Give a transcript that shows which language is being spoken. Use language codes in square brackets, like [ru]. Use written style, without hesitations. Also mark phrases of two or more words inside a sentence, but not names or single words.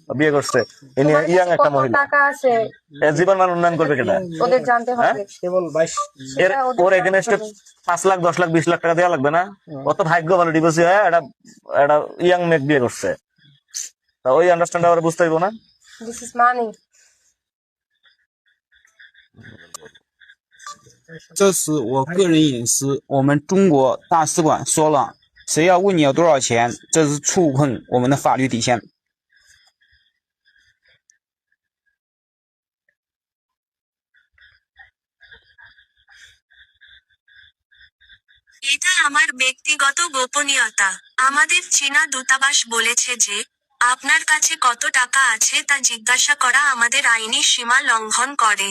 [bn] বিয়ে করছে, ইনি ইয়াং একটা মহিলা, টাকা আছে, এর জীবন মান উন্নয়ন করবে কিনা ওদের জানতে হবে। কেবল 22 ওর এগেনস্টে 5 লাখ 10 লাখ 20 লাখ টাকা দেওয়া লাগবে না? কত ভাগ্য ভালো, ডিভোর্সি হয়ে একটা ইয়াং মেয়ে বিয়ে করছে, তা ওই আন্ডারস্ট্যান্ড আবার বুঝতে হইব না? [en] this is money. [zh] 这是我个人隐私，我们中国大使馆说了，谁要问你要多少钱，这是触碰我们的法律底线。 [bn] এটা আমার ব্যক্তিগত গোপনীয়তা। আমাদের চীনা দূতাবাস বলেছে যে, আপনার কাছে কত টাকা আছে তা জিজ্ঞাসা করা আমাদের আইনি সীমা লঙ্ঘন করে।